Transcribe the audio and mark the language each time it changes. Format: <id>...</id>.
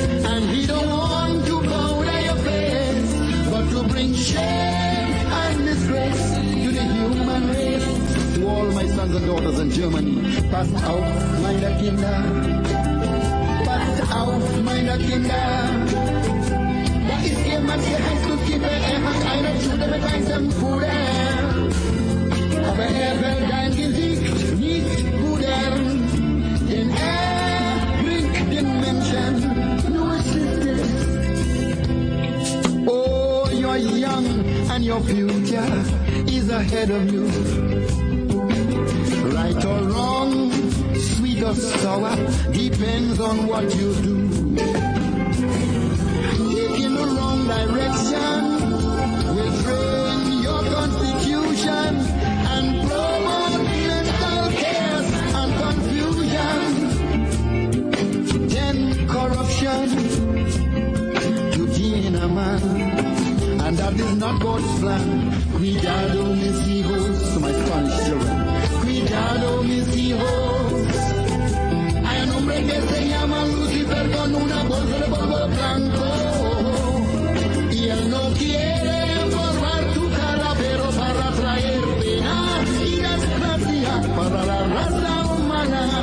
<en>And he don't want to powder your face, but to bring shame and disgrace to the human race. To all my sons and daughters in Germany, pass out,</en> <de>meine Kinder.</de> <en>Pass out,</en> <de>meine Kinder. Da ist jemand, der heißt Lucifer, hat eine Schule mit weißem Puder. Aber will dein Gesicht nicht pudern, denn bringt den Menschen nur Schlechtes.</de> <en>Oh, you're young and your future is ahead of you. Right or wrong, sweet or sour, depends on what you do. Taking the wrong direction will drain your constitution and promote mental chaos and confusion. Then corruption to gain a man, and that is not God's plan.</en> <es>Cuidado, mis hijos,</es> <en>to my Spanish children.</en> <es>Cuidado, mis hijos. Hay un hombre que se llama Lucifer con una bolsa de polvo blanco, y él no quiere formar tu cara, pero para traer pena y desgracia para la raza humana.</es>